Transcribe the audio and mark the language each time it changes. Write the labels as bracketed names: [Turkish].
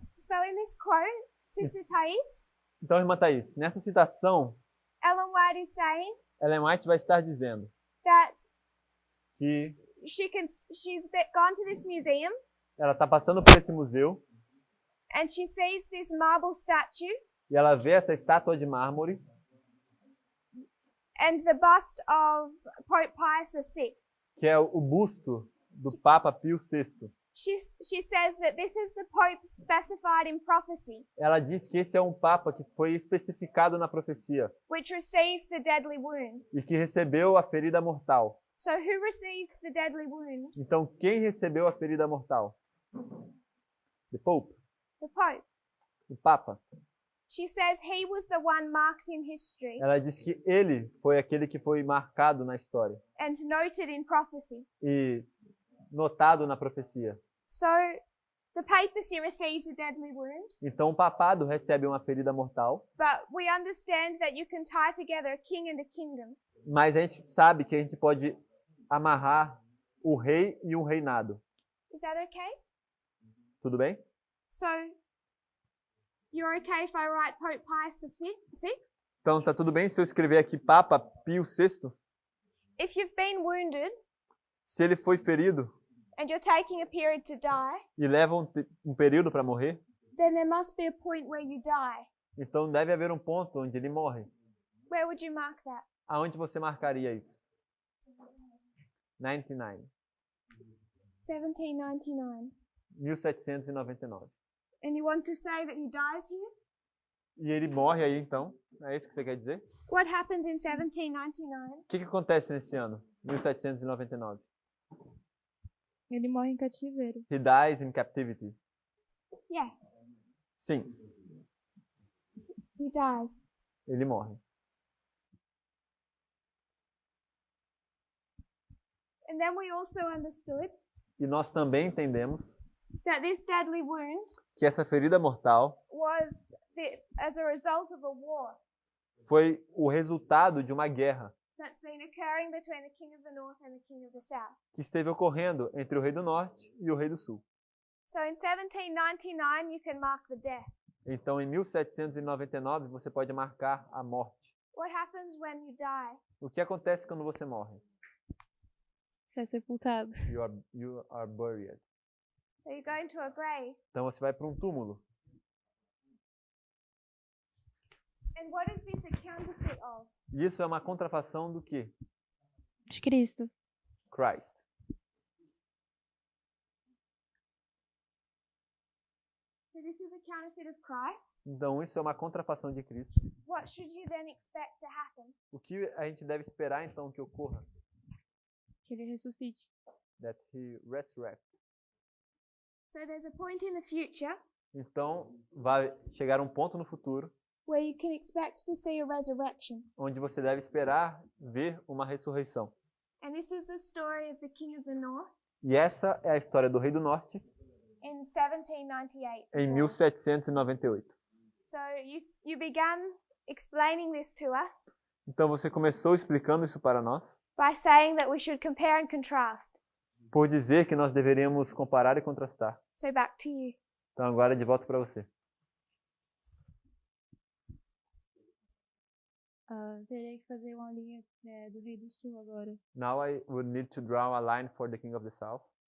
[English] So in this quote, Sister Thais, [Portuguese] Então, irmã Thaís, nessa citação, [English] Ellen White is saying [Portuguese] Ellen White vai estar dizendo [English] that [Portuguese] que [English] she's gone to this museum [Portuguese] ela está passando por esse museu [English] and she sees this marble statue [Portuguese] e ela vê essa estátua de mármore [English] and the bust of Pope Pius VI. [Portuguese] que é o busto do Papa Pio VI. [English] She says that this is the Pope specified in prophecy, [Portuguese] Ela diz que esse é um Papa que foi especificado na profecia [English] which received the deadly wound. [Portuguese] e que recebeu a ferida mortal. [English] So who received the deadly wound? [Portuguese] Então, quem recebeu a ferida mortal? [English] The Pope, The Pope. [Portuguese] o Papa. [English] She says he was the one marked in history [Portuguese] Ela diz que ele foi aquele que foi marcado na história [English] and noted in prophecy. [Portuguese] e notado na profecia. [English] So the papacy receives a deadly wound, [Portuguese] Então, o papado recebe uma ferida mortal, [English] but we understand that you can tie together a king and a kingdom. [Portuguese] mas a gente sabe que a gente pode amarrar o rei e um reinado. [English] Is that okay? [Portuguese] Tudo bem? [English] So you're okay if I write Pope Pius VI? [Portuguese] Então, tá tudo bem se eu escrever aqui Papa Pio VI? [English] If you've been wounded [Portuguese] Se ele foi ferido [English] and you're taking a period to die, [Portuguese] e leva um período para morrer, [English] then there must be a point where you die. [Portuguese] então deve haver um ponto onde ele morre. [English] Where would you mark that? [Portuguese] Aonde você marcaria isso? 99. 1799. 1799. [English] And you want to say that he dies here? [Portuguese] E ele morre aí, então? É isso que você quer dizer? [English] What happens in 1799? [Portuguese] O que acontece nesse ano? 1799. Ele morre em cativeiro. [English] He dies in captivity. Yes, [Portuguese] Sim, [English] he dies. [Portuguese] ele morre. [English] And then we also understood [Portuguese] E nós também entendemos [English] that this deadly wound [Portuguese] que essa ferida mortal [English] was as a result of a war [Portuguese] foi o resultado de uma guerra [English] that's been occurring between the king of the north and the king of the south. [Portuguese] que esteve ocorrendo entre o rei do norte e o rei do sul. [English] So in 1799 you can mark the death. [Portuguese] Então, em 1799, você pode marcar a morte. [English] What happens when you die? [Portuguese] O que acontece quando você morre? Ser sepultado. [English] You are buried. So you go into a grave. [Portuguese] Então, você vai para um túmulo. [English] And what is this a counterfeit of? [Portuguese] E isso é uma contrafação do quê? De Cristo. [English] Christ. So this is a counterfeit of Christ. [Portuguese] Então, isso é uma contrafação de Cristo. [English] What should you then expect to happen? [Portuguese] O que a gente deve esperar, então, que ocorra? Que ele ressuscite. [English] That he resurrect. So there's a point in the future [Portuguese] Então, vai chegar um ponto no futuro [English] where you can expect to see a resurrection. [Portuguese] onde você deve esperar ver uma ressurreição. [English] And this is the story of the king of the north [Portuguese] E essa é a história do rei do norte [English] in 1798. [Portuguese] em 1798. [English] So you began explaining this to us [Portuguese] Então, você começou explicando isso para nós [English] by saying that we should compare and contrast. [Portuguese] por dizer que nós deveríamos comparar e contrastar. [English] So back to you. [Portuguese] Então, agora de volta para você. Terei que fazer uma linha do Rei do Sul agora. [English] Now I would need to draw a line for the King of the South.